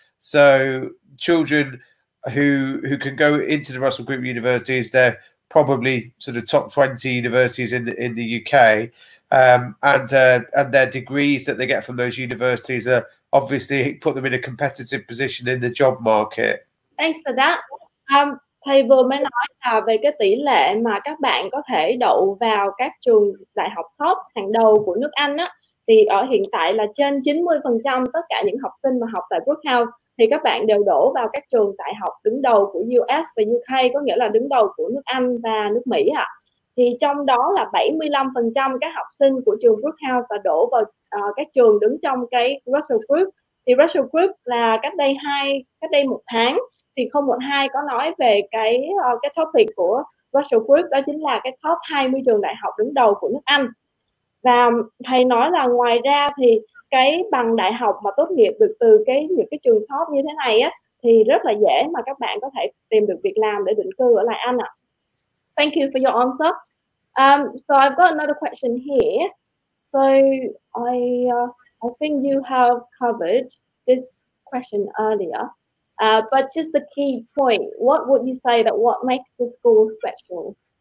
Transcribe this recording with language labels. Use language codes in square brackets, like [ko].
[en] So children who can go into the Russell Group universities, they're probably sort of top 20 universities in the UK, and their degrees that they get from those universities are obviously put them in a competitive position in the job market. Thanks for that. [vi] Thầy vừa mới nói là về cái tỷ lệ mà các bạn có thể đậu vào các trường đại học top hàng đầu của nước Anh á, thì ở hiện tại là trên 90% tất cả những học sinh mà học tại Brooke House thì các bạn đều đổ vào các trường đại học đứng đầu của US và UK, có nghĩa là đứng đầu của nước Anh và nước Mỹ ạ. Thì trong đó là 75% các học sinh của trường Brooke House là đổ vào các trường đứng trong cái Russell Group. Thì Russell Group là cách đây một tháng thì 012 có nói về cái topic của Russell Group, đó chính là cái top 20 trường đại học đứng đầu của nước Anh. Và thầy nói là ngoài ra thì cái bằng đại học mà tốt nghiệp được từ những cái trường top như thế này á, thì rất là dễ mà các bạn có thể tìm được việc làm để định cư ở lại Anh ạ. [en] Thank you for your answer. So I've got another question here. So I think you have covered this question earlier. But just the key point, what would you say that what makes the school special?